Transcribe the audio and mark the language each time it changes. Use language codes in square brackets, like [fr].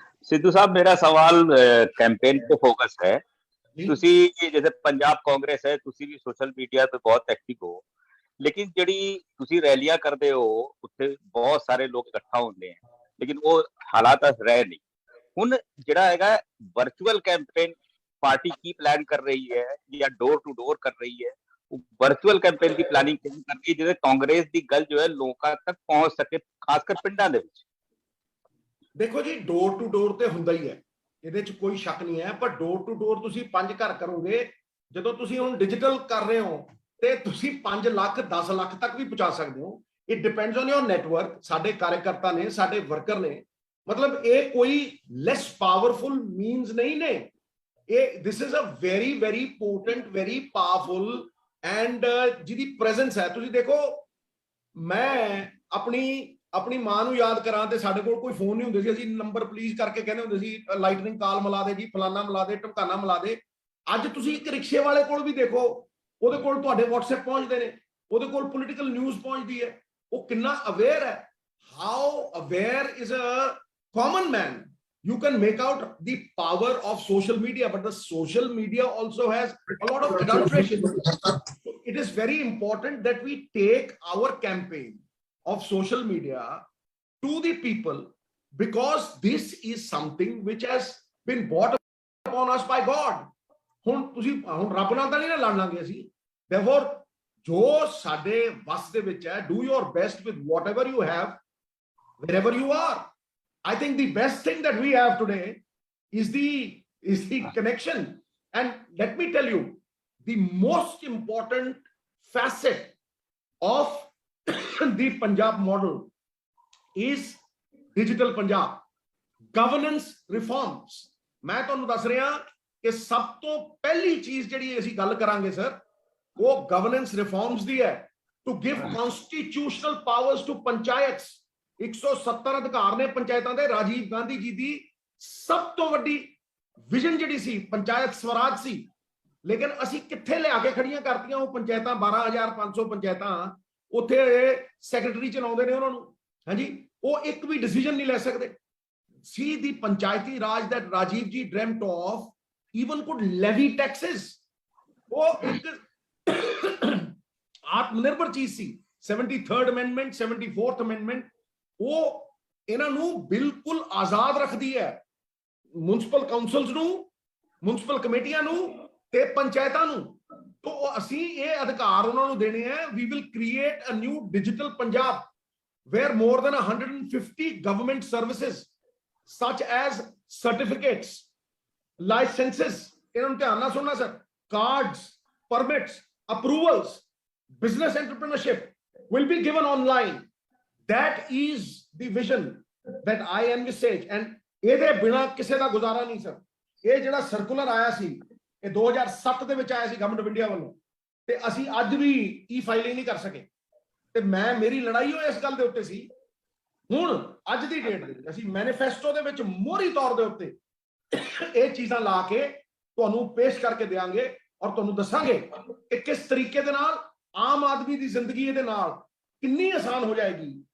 [hi] सिद्धू साहब, मेरा सवाल कैंपेन पे फोकस है। ਤੁਸੀਂ जैसे पंजाब कांग्रेस है, ਤੁਸੀਂ भी सोशल मीडिया पे बहुत एक्टिव हो, लेकिन [pa] ਜਿਹੜੀ ਤੁਸੀਂ ਰੈਲੀਆਂ ਕਰਦੇ ਹੋ ਉੱਥੇ ਬਹੁਤ ਸਾਰੇ ਲੋਕ ਇਕੱਠਾ ਹੁੰਦੇ [hi] हैं, लेकिन वो हालात रह नहीं। [pa] ਹੁਣ ਜਿਹੜਾ ਹੈਗਾ [hi] वर्चुअल कैंपेन पार्टी की प्लान कर रही है या डोर टू डोर कर रही है, वर्चुअल कैंपेन की प्लानिंग कर रही है जिससे कांग्रेस की गल जो है लोगों तक पहुंच सके, खासकर पिंडां दे विच। [pa] देखो जी, डोर टू डोर ਤੇ ਹੁੰਦਾ ਹੀ ਹੈ, ਇਹਦੇ ਚ ਕੋਈ ਸ਼ੱਕ ਨਹੀਂ ਹੈ, ਪਰ ਡੋਰ ਟੂ ਡੋਰ ਤੁਸੀਂ 5 ਘਰ ਕਰੋਗੇ, ਜਦੋਂ ਤੁਸੀਂ ਹੁਣ ਡਿਜੀਟਲ ਕਰ ਰਹੇ ਹੋ ਤੇ ਤੁਸੀਂ 5 ਲੱਖ 10 ਲੱਖ ਤੱਕ ਵੀ ਪਹੁੰਚਾ ਸਕਦੇ ਹੋ। [en] It depends on your network. [pa] ਸਾਡੇ ਕਾਰਜਕਰਤਾ ਨੇ, ਸਾਡੇ ਵਰਕਰ ਨੇ, ਮਤਲਬ ਇਹ ਕੋਈ [en] less powerful means [pa] ਨਹੀਂ ਨੇ। [en] ਇਹ this is a very very potent, very powerful and [pa] ਜਿਹਦੀ ਪ੍ਰੈਜ਼ੈਂਸ ਹੈ। ਤੁਸੀਂ ਦੇਖੋ, ਮੈਂ ਆਪਣੀ ਮਾਂ ਨੂੰ ਯਾਦ ਕਰਾਂ ਤੇ ਸਾਡੇ ਕੋਲ ਕੋਈ ਫੋਨ ਨਹੀਂ ਹੁੰਦੇ ਸੀ, ਅਸੀਂ ਨੰਬਰ ਪਲੀਜ਼ ਕਰਕੇ ਕਹਿੰਦੇ ਹੁੰਦੇ ਸੀ ਲਾਈਟਨਿੰਗ ਕਾਲ ਮਿਲਾ ਦੇ ਜੀ, ਫਲਾਨਾ ਮਿਲਾ ਦੇ, ਢਮਕਾਨਾ ਮਿਲਾ ਦੇ। ਅੱਜ ਤੁਸੀਂ ਇੱਕ ਰਿਕਸ਼ੇ ਵਾਲੇ ਕੋਲ ਵੀ ਦੇਖੋ, ਉਹਦੇ ਕੋਲ ਤੁਹਾਡੇ WhatsApp ਪਹੁੰਚਦੇ ਨੇ, ਉਹਦੇ ਕੋਲ ਪੋਲੀਟੀਕਲ ਨਿਊਜ਼ ਪਹੁੰਚਦੀ ਹੈ। ਉਹ ਕਿੰਨਾ ਅਵੇਅਰ ਹੈ। [en] How aware is a common man you can make out the power of social media, but the social media also has a lot of adulteration. It is very important that we take our campaign of social media to the people, because this is something which has been brought upon us by God. [pa] ਹੁਣ ਰੱਬ ਨਾਲ ਤਾਂ ਨਹੀਂ ਨਾ ਲੜ ਲਾਂਗੇ ਅਸੀਂ। Therefore, ਜੋ ਸਾਡੇ ਵਸ ਦੇ ਵਿੱਚ ਹੈ, [en] do your best with whatever you have, wherever you are. I think the best thing that we have today is the connection. And let me tell you, the most important facet of the Punjab model is digital Punjab governance reforms. [pa] मैं ਤੁਹਾਨੂੰ ਦੱਸ ਰਿਹਾ ਕਿ ਸਭ ਤੋਂ ਪਹਿਲੀ ਚੀਜ਼ ਜਿਹੜੀ ਅਸੀਂ ਗੱਲ ਕਰਾਂਗੇ ਸਰ, ਉਹ ਗਵਰਨੈਂਸ ਰਿਫਾਰਮਸ ਦੀ ਹੈ, [en] To give constitutional powers to panchayats. [pa] 170 ਅਧਿਕਾਰ ਨੇ ਪੰਚਾਇਤਾਂ ਦੇ। ਰਾਜੀਵ ਗਾਂਧੀ ਜੀ ਦੀ ਸਭ ਤੋਂ ਵੱਡੀ ਵਿਜ਼ਨ ਜਿਹੜੀ ਸੀ ਪੰਚਾਇਤ ਸਵਰਾਜ ਸੀ, ਲੇਕਿਨ ਅਸੀਂ ਕਿੱਥੇ ਲਿਆ ਕੇ ਖੜੀਆਂ ਕਰਤੀਆਂ ਉਹ ਪੰਚਾਇਤਾਂ। 12,500 ਪੰਚਾਇਤਾਂ, ਉੱਥੇ ਸੈਕਟਰੀ ਚਲਾਉਂਦੇ ਨੇ ਉਹਨਾਂ ਨੂੰ। ਹਾਂਜੀ, ਉਹ ਇੱਕ ਵੀ ਡਿਸੀਜਨ ਨਹੀਂ ਲੈ ਸਕਦੇ। [en] See the panchayati raj that Rajiv ji dreamt of even could levy taxes. [pa] ਉਹ ਇੱਕ ਆਤਮਨਿਰਭਰ ਚੀਜ਼ ਸੀ। 73rd amendment, 74th amendment, ਉਹ ਇਹਨਾਂ ਨੂੰ ਬਿਲਕੁਲ ਆਜ਼ਾਦ ਰੱਖਦੀ ਹੈ, ਮਿਊਨਿਸਪਲ ਕਾਉਂਸਲਸ ਨੂੰ, ਮਿਊਨਿਸਪਲ ਕਮੇਟੀਆਂ ਨੂੰ ਤੇ ਪੰਚਾਇਤਾਂ ਨੂੰ। ਤੋਂ ਅਸੀਂ ਇਹ ਅਧਿਕਾਰ ਉਹਨਾਂ ਨੂੰ ਦੇਣੇ ਹੈ। [en] We will create a new digital Punjab where more than 150 government services such as certificates, licenses, [pa] ਇਹਨਾਂ ਨੂੰ ਧਿਆਨ ਨਾਲ ਸੁਣਨਾ sir, [en] cards, permits, approvals, business entrepreneurship will be given online. That is the vision that I envisage. [pa] And ਇਹਦੇ ਬਿਨਾ ਕਿਸੇ ਦਾ ਗੁਜ਼ਾਰਾ ਨਹੀਂ ਸਰ। ਇਹ ਜਿਹੜਾ ਸਰਕੂਲਰ ਆਇਆ ਸੀ, ਇਹ 2007 ਦੇ ਵਿੱਚ ਆਇਆ ਸੀ ਗਵਰਨਮੈਂਟ ਆਫ ਇੰਡੀਆ ਵੱਲੋਂ, ਤੇ ਅਸੀਂ ਅੱਜ ਵੀ ਈ ਫਾਈਲਿੰਗ ਨਹੀਂ ਕਰ ਸਕੇ। ਤੇ ਮੇਰੀ ਲੜਾਈ ਉਹ ਇਸ ਗੱਲ ਦੇ ਉੱਤੇ ਸੀ। ਹੁਣ ਅੱਜ ਦੀ ਡੇਟ ਦੇ ਵਿੱਚ ਅਸੀਂ ਮੈਨੀਫੈਸਟੋ ਦੇ ਵਿੱਚ ਮੋਹਰੀ ਤੌਰ ਦੇ ਉੱਤੇ ਇਹ ਚੀਜ਼ਾਂ ਲਾ ਕੇ ਤੁਹਾਨੂੰ ਪੇਸ਼ ਕਰਕੇ ਦੇਵਾਂਗੇ ਔਰ ਤੁਹਾਨੂੰ ਦੱਸਾਂਗੇ ਕਿ ਕਿਸ ਤਰੀਕੇ ਦੇ ਨਾਲ ਆਮ ਆਦਮੀ ਦੀ ਜ਼ਿੰਦਗੀ ਇਹਦੇ ਨਾਲ ਕਿੰਨੀ ਆਸਾਨ ਹੋ ਜਾਏਗੀ।